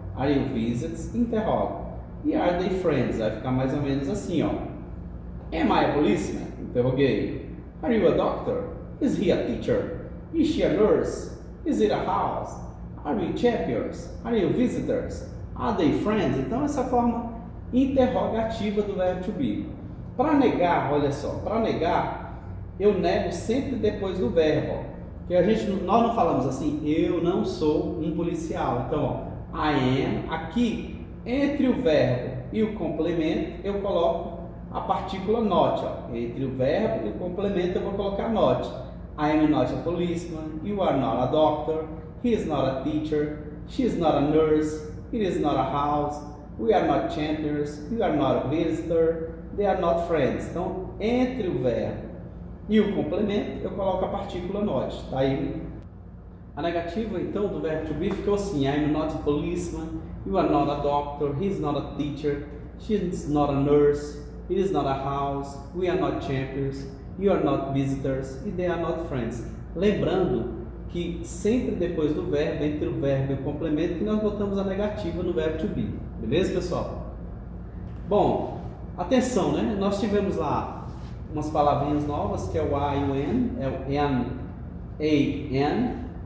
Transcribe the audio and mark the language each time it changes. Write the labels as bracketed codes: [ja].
[en] Are you visitors? [pt] E interrogo. [en] E are they friends? [pt] Vai ficar mais ou menos assim, ó. [en] Am I a policeman? [pt] Interroguei. [en] Are you a doctor? Is he a teacher? Is she a nurse? Is it a house? Are we champions? Are you visitors? Are they friends? [pt] Então essa forma interrogativa do verbo to be. Para negar, olha só, para negar, eu nego sempre depois do verbo, ó. Que nós não falamos assim, eu não sou um policial. Então, ó, I am, aqui, entre o verbo e o complemento, eu coloco a partícula not, ó. Entre o verbo e o complemento eu vou colocar not. [en] I am not a policeman, you are not a doctor, he is not a teacher, she is not a nurse, it is not a house, we are not champions, you are not a visitor, they are not friends. [pt] Então, entre o verbo e o complemento, eu coloco a partícula not. Tá aí A negativa, então, do verbo to be ficou assim: [en] I'm not a policeman, you are not a doctor, he is not a teacher, she is not a nurse, it is not a house, we are not champions, you are not visitors, e they are not friends. [pt] Lembrando que sempre depois do verbo, entre o verbo e o complemento, que nós botamos a negativa no verbo to be. Beleza, pessoal? Bom, atenção, né? Nós tivemos lá umas palavrinhas novas, que é o I e o N, é o N, A, N.